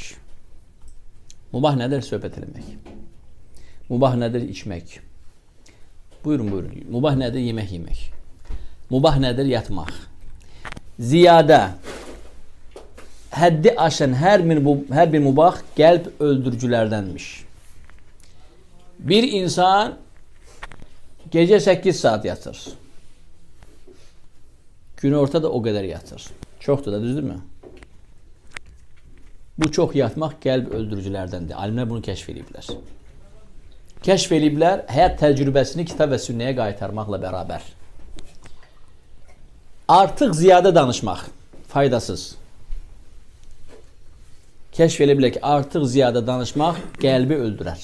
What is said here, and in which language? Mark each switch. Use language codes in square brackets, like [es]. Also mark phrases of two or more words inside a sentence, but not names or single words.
[az] Mubah nədir? Söhbət eləmək. Mubah nədir? İçmək. Buyurun, buyurun. Mubah nədir? Yemək yemək. Mubah nədir? Yatmaq. Ziyadə, həddi aşan hər bir mubah qəlb öldürücülərdənmiş. Bir insan gece 8 saat yatır. Gün ortada [tr] o kadar [az] yatır. [tr] Çoktur da, [az] düzdür mü? [tr] Bu çok yatmak [az] qəlb öldürücülərdəndir. Alimlər bunu kəşf ediblər. kəşf ediblər həyat təcrübəsini kitab və sünnəyə qaytarmaqla bərabər. Artıq ziyadə danışmaq faydasız. Kəşf ediblər ki, artıq ziyadə danışmaq qəlbi öldürər.